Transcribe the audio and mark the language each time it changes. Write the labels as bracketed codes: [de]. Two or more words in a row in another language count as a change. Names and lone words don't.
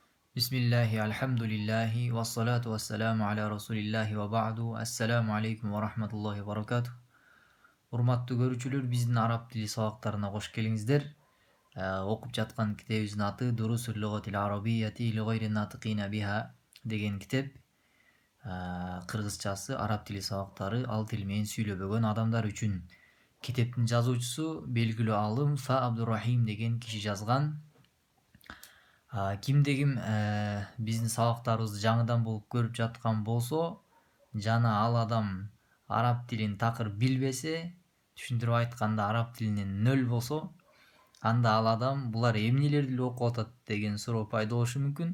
[ar] بسم الله والحمد لله والصلاة والسلام على رسول الله وبعد. السلام عليكم ورحمة الله وبركاته. [ky] Урматтуу көрүүчүлөр, биздин араб тили сабактарына кош келиңиздер. Окуп жаткан китебибиздин аты Дурусул лугатил арабиyyati ли гайри натикина биха деген китеп. Кыргызчасы араб тили сабактары ал тил менен сүйлөбөгөн адамдар үчүн. Китептин жазуучусу белгилүү алым Фа Абдуррахим деген киши жазган. Кимде ким биздин сабактарыбызды жаңыдан болуп көрүп жаткан болсо жана ал адам араб тилин такыр билбесе, түшүндүрүп айтканда араб тилинен нөл болсо, анда ал адам булар эмнелерди эле окуп атат деген суроо пайда болушу мүмкүн.